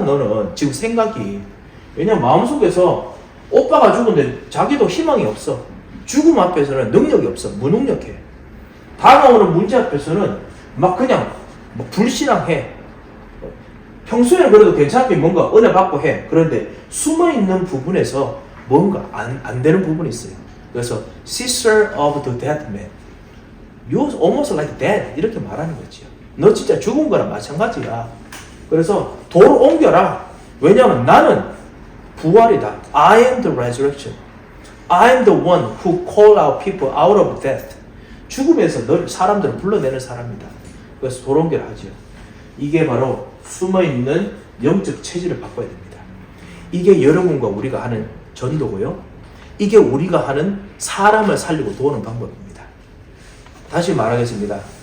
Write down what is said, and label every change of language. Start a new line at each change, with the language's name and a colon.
Korean: 너는 지금 생각이. 왜냐면 마음속에서 오빠가 죽은데 자기도 희망이 없어. 죽음 앞에서는 능력이 없어. 무능력해. 다가오는 문제 앞에서는 막 그냥 불신앙해. 평소에는 그래도 괜찮게 뭔가 은혜 받고 해. 그런데 숨어있는 부분에서 뭔가 안 되는 부분이 있어요. 그래서
English: sister of the dead man. You're almost like dead.
Korean: 이렇게 말하는 거지요. 너 진짜 죽은 거랑 마찬가지야. 그래서 돌 옮겨라. 왜냐하면 나는 부활이다.
English: I am the resurrection. I am the one who call out people out of death.
Korean: 죽음에서 사람들을 불러내는 사람이다. 그래서 돌 옮겨라 하죠. 이게 바로 숨어있는 영적 체질을 바꿔야 됩니다. 이게 여러분과 우리가 하는 전도고요. 이게 우리가 하는 사람을 살리고 도우는 방법입니다. 다시 말하겠습니다.